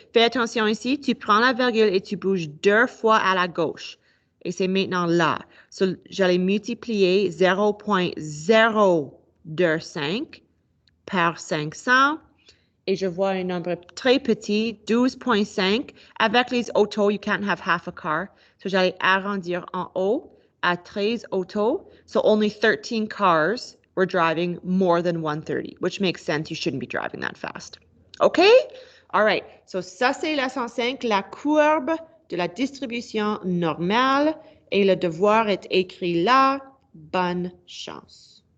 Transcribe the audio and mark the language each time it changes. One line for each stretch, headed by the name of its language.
French: Fais attention ici, tu prends la virgule et tu bouges 2 fois à la gauche. Et c'est maintenant là. So, j'allais multiplier 0,025 par 500. Et je vois un nombre très petit, 12,5. Avec les autos,
English: you can't have half a car.
French: So, j'allais arrondir en haut à 13 autos.
English: So, only 13 cars were driving more than 130, which makes sense. You shouldn't be driving that fast. OK? All right.
French: So, ça, c'est leçon 5, la courbe de la distribution normale. Et le devoir est écrit là. Bonne chance.